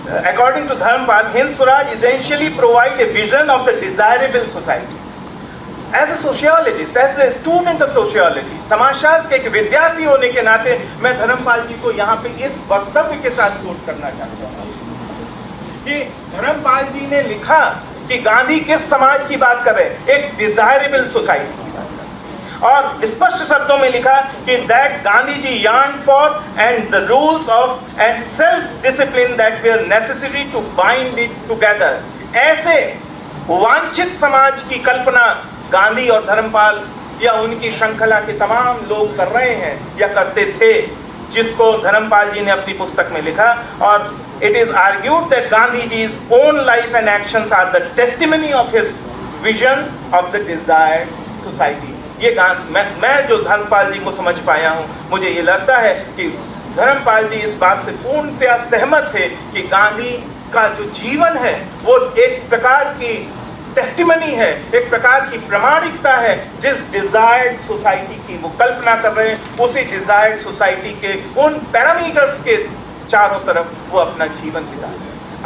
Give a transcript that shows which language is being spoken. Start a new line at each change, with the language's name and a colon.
English: According to Dharampal, Hind Swaraj essentially provide a vision of the desirable society. As a sociologist, as a student of sociology,
Hindi: समाजशास्त्र के एक विद्यार्थी होने के नाते मैं धर्मपाल जी को यहाँ पे इस वक्तव्य के साथ कोट करना चाहता हूँ कि धर्मपाल जी ने लिखा कि गांधी किस समाज की बात कर रहे हैं, एक डिजायरेबल सोसाइटी की बात कर रहे हैं. और स्पष्ट शब्दों में लिखा कि
English: That Gandhi ji yearned for and the rules of and self discipline that were necessary to bind it together.
Hindi: ऐसे वांछित समाज की कल्पना गांधी और धर्मपाल या उनकी श्रृंखला के तमाम लोग कर रहे हैं या करते थे, जिसको धर्मपाल जी ने अपनी पुस्तक में लिखा.
English: और it is argued that Gandhi ji's own life and actions are the testimony of his vision of the desired society.
Hindi: ये मैं जो धर्मपाल जी को समझ पाया हूँ, मुझे ये लगता है कि धर्मपाल जी इस बात से पूर्णतया सहमत थे कि गांधी का जो जीवन है वो एक प्रकार की टेस्टिमनी है, एक प्रकार की प्रामाणिकता है. जिस डिजायर्ड सोसाइटी की वो कल्पना कर रहे हैं, उसी डिजायर्ड सोसाइटी के उन पैरामीटर्स के चारों तरफ वो अपना जीवन बिता रहे हैं.